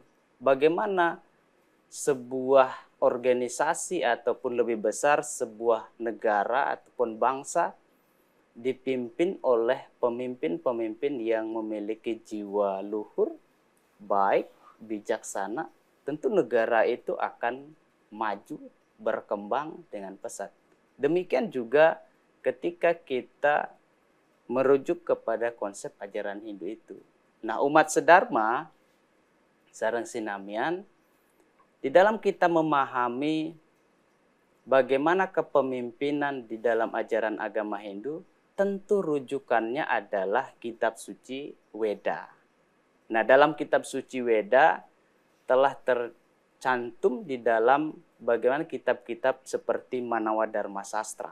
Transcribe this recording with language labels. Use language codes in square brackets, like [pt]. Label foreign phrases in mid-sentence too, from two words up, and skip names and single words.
[id] Bagaimana sebuah organisasi ataupun lebih besar sebuah negara ataupun bangsa dipimpin oleh pemimpin-pemimpin yang memiliki jiwa luhur, baik, bijaksana, tentu negara itu akan maju, berkembang dengan pesat. Demikian juga ketika kita merujuk kepada konsep ajaran Hindu itu. Nah, [ban] umat sedharma sareng sinamian, [id] di dalam kita memahami bagaimana kepemimpinan di dalam ajaran agama Hindu, tentu rujukannya adalah kitab suci Weda. Nah, dalam kitab suci Weda telah tercantum di dalam bagaimana kitab-kitab seperti Manawa Dharma Sastra.